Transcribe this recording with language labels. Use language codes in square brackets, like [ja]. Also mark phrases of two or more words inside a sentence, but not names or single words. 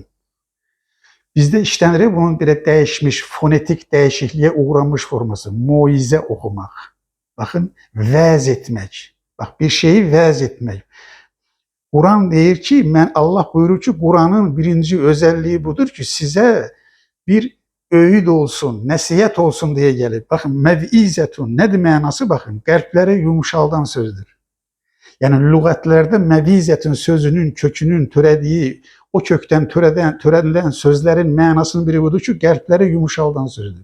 [tr] Bizde işlenir bunun bir değişmiş, fonetik değişikliğe uğramış forması. Muize okumak. Bakın, vəz etmek. Bak, bir şeyi vəz etmek. [az] Kur'an deyir ki, Allah buyurur ki, [tr] Kur'an'ın birinci özelliği budur ki, size bir öğüd olsun, [az] nəsihət olsun deyə gəlib. Baxın, məvizətun nədir mənası? Baxın, qəlbləri yumuşaldan sözdür. Yəni lüğətlərdə məvizətun sözünün kökünün törədiyi, o kökdən törədilən sözlərin mənasının biri budur ki, qəlbləri yumuşaldan sözdür.